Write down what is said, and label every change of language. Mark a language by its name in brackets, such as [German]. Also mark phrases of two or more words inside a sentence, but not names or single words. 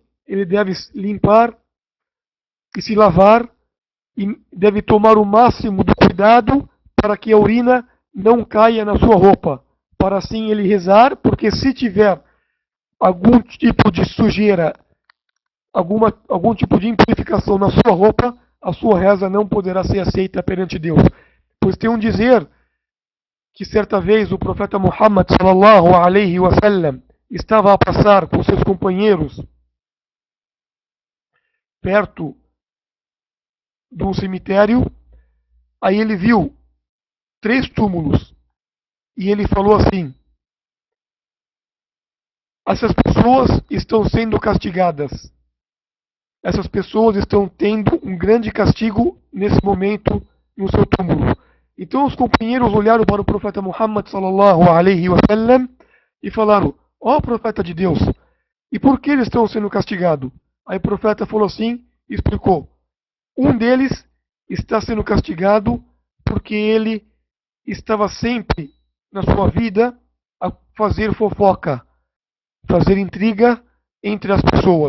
[Portuguese] ele deve limpar e se lavar e deve tomar o máximo de cuidado para que a urina não caia na sua roupa, para assim ele rezar, porque se tiver algum tipo de sujeira, algum tipo de impurificação na sua roupa, a sua reza não poderá ser aceita perante Deus. Pois tem um dizer que certa vez o profeta Muhammad [Arabic] صلى الله عليه وسلم [Portuguese] estava a passar com seus companheiros perto de um cemitério, aí ele viu 3 túmulos e ele falou assim: essas pessoas estão sendo castigadas. Essas pessoas estão tendo um grande castigo nesse momento no seu túmulo. Então os companheiros olharam para o profeta Muhammad [Arabic] صلى الله عليه وسلم [Portuguese] e falaram: ó profeta de Deus, e por que eles estão sendo castigados? Aí o profeta falou assim, explicou. Um deles está sendo castigado porque ele estava sempre na sua vida a fazer fofoca, fazer intriga entre as pessoas.